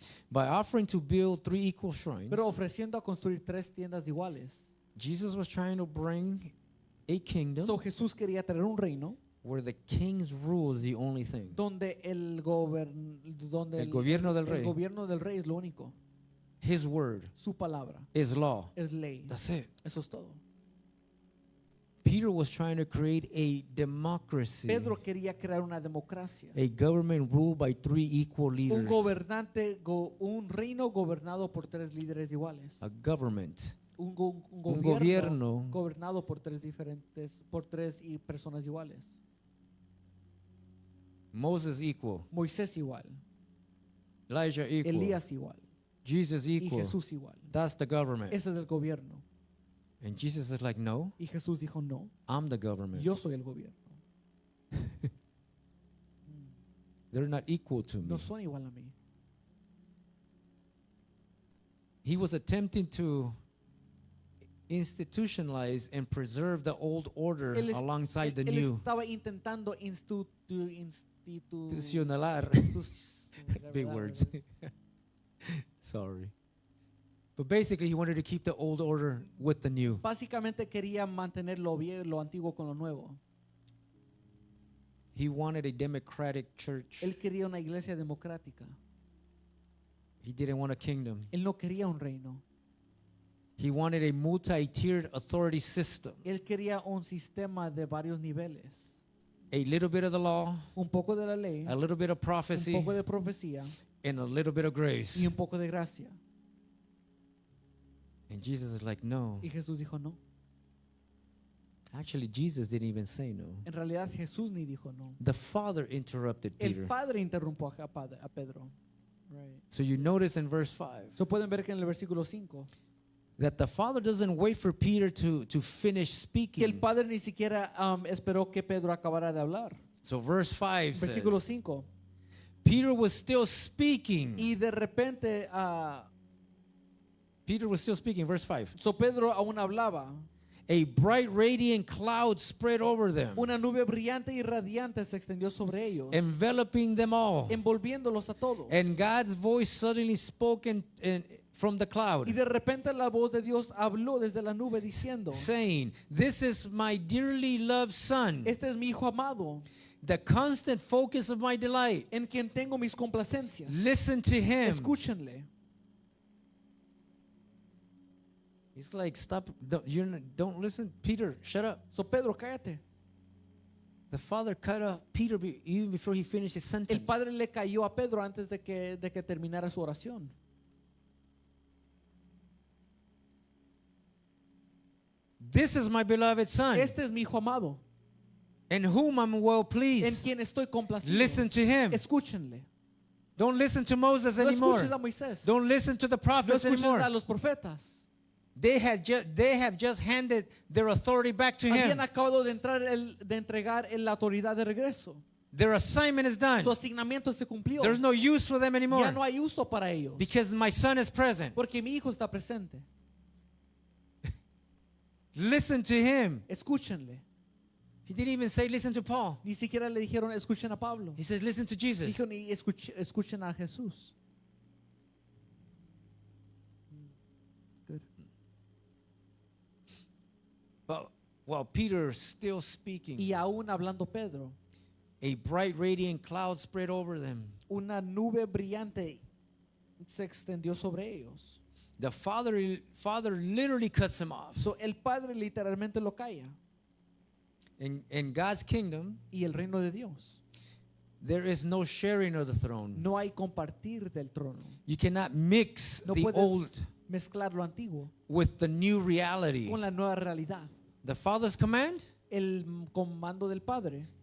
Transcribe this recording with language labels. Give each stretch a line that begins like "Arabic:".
English: By offering to build 3 equal shrines,
Spanish: Pero ofreciendo a construir 3 tiendas iguales.
English: Jesus was trying to bring a kingdom
Spanish: So, Jesús quería traer un reino
English: where the king's rule is the only thing.
Spanish: donde el Gobierno del rey. El gobierno del rey es lo único.
English: His word
Spanish: Su palabra
English: is law.
Spanish: es ley.
English: That's it.
Spanish: Eso es todo.
English: Peter was trying to create a democracy,
Spanish: Pedro quería crear una democracia.
English: a government ruled by 3 equal leaders.
Spanish: Un reino gobernado por 3 líderes iguales.
English: A government.
Spanish: Un gobierno gobierno gobernado por 3 personas iguales.
English: Moses equal.
Spanish: Moisés igual,
English: Elijah equal.
Spanish: Elías igual
English: Jesus
Spanish: y
English: equal.
Spanish: Jesús igual.
English: That's the government.
Spanish: Ese es el gobierno.
English: And Jesus is like, no,
Spanish: Y Jesús dijo, no,
English: I'm the government.
Spanish: yo soy el gobierno.
English: They're not equal to me.
Spanish: No son igual a mí.
English: He was attempting to institutionalize and preserve the old order alongside the
Spanish: él
English: new.
Spanish: estaba intentando Institucionalar.
English: Big words. Sorry. But basically, he wanted to keep the old order with the new.
Spanish: Básicamente quería mantener lo antiguo con lo nuevo.
English: He wanted a democratic church.
Spanish: Él quería una iglesia democrática.
English: He didn't want a kingdom.
Spanish: Él no quería un reino.
English: He wanted a multi-tiered authority system.
Spanish: Él quería un sistema de varios niveles.
English: A little bit of the law,
Spanish: Un poco de la ley,
English: a little bit of
Spanish: un
English: prophecy,
Spanish: poco de profecía
English: and a little bit of grace.
Spanish: y un poco de gracia.
English: And Jesus is like, no.
Spanish: Y Jesús dijo no.
English: Actually, Jesus didn't even say no.
Spanish: En realidad Jesús ni dijo no.
English: The Father interrupted Peter.
Spanish: El Padre interrumpió a Pedro.
English: Right. So you notice in verse 5
Spanish: So pueden ver que en el versículo 5
English: that the Father doesn't wait for Peter to finish
Spanish: que el
English: speaking.
Spanish: Padre ni siquiera esperó que Pedro acabara de hablar.
English: So verse 5
Spanish: Versículo
English: says,
Spanish: 5.
English: Peter was still speaking.
Spanish: Y de repente,
English: Peter was still speaking, verse 5.
Spanish: so Pedro aún hablaba.
English: A bright radiant cloud spread over them,
Spanish: Una nube brillante y radiante se extendió sobre ellos,
English: enveloping them all.
Spanish: envolviéndolos a todos.
English: And God's voice suddenly spoke from the cloud,
Spanish: Y de repente la voz de Dios habló desde la nube diciendo,
English: saying, "This is my dearly loved son,
Spanish: este es mi hijo amado,
English: the constant focus of my delight.
Spanish: en quien tengo mis complacencias.
English: Listen to him."
Spanish: Escúchenle.
English: He's like, stop, don't listen. Peter, shut up.
Spanish: So Pedro, cállate.
English: The father cut off Peter even before he finished his sentence.
Spanish: El padre le cayó a Pedro antes de que terminara su oración.
English: This is my beloved son,
Spanish: Este es mi hijo amado,
English: in whom I'm well
Spanish: en
English: pleased.
Spanish: quien estoy complacido.
English: Listen to him.
Spanish: Escúchenle.
English: Don't listen to Moses
Spanish: No
English: anymore.
Spanish: escuches a Moisés.
English: Don't listen to the
Spanish: No
English: prophets
Spanish: escuches
English: anymore.
Spanish: a los profetas.
English: They have just handed their authority back to
Spanish: Habían
English: him.
Spanish: acabado de entregar la autoridad de regreso.
English: Their assignment is done.
Spanish: Su asignamiento se cumplió.
English: There's no use for them
Spanish: Ya
English: anymore
Spanish: no hay uso para ellos.
English: because my son is present.
Spanish: Porque mi hijo está presente.
English: Listen to him.
Spanish: Escúchenle.
English: He didn't even say listen to Paul.
Spanish: Ni siquiera le dijeron escuchen a Pablo.
English: He says listen to Jesus.
Spanish: Dijo ni escuchen a Jesús.
English: Good. But while Peter's still speaking,
Spanish: Y aún hablando Pedro,
English: a bright radiant cloud spread over them.
Spanish: una nube brillante se extendió sobre ellos.
English: The father literally cuts him off.
Spanish: So, el padre literalmente lo calla.
English: In God's kingdom,
Spanish: Y el reino de Dios,
English: there is no sharing of the throne.
Spanish: no hay compartir del trono.
English: You cannot mix
Spanish: No
English: the
Spanish: puedes
English: old
Spanish: mezclar lo antiguo
English: with the new reality.
Spanish: con la nueva realidad.
English: The father's command
Spanish: El comando del padre